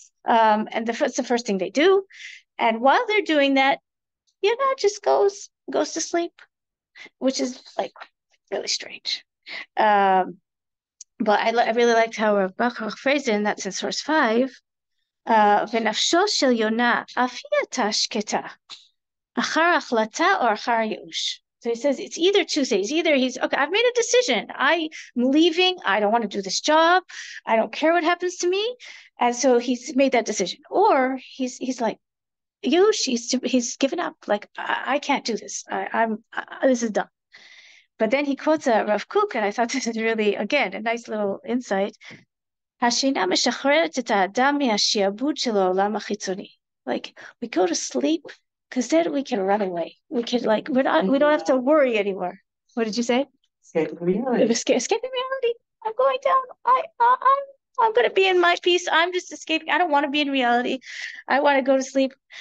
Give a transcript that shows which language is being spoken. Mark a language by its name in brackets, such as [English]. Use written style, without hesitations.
[English] And that's the first thing they do. And while they're doing that, just goes to sleep, which is like really strange. But I really liked how Rav Bachar phrased it, and that's in source 5. [Hebrew] ונפשו של יונה אף היא הייתה שקטה, אחר החלטה או אחר ייאוש. [English] So he says it's either two things. Either he's, okay, I've made a decision. I'm leaving. I don't want to do this job. I don't care what happens to me. And so he's made that decision. Or he's like, Yush, he's given up. Like, I can't do this. This is done. But then he quotes a Rav Kook, and I thought this is really, again, a nice little insight. [Hebrew] השינה משחררת את האדם מהשיעבוד של העולם החיצוני. [English] Like, we go to sleep because then we can run away. We can, like, we don't have to worry anymore. What did you say? Escaping reality. Escaping reality. I'm going down. I'm going to be in my peace. I'm just escaping. I don't want to be in reality. I want to go to sleep.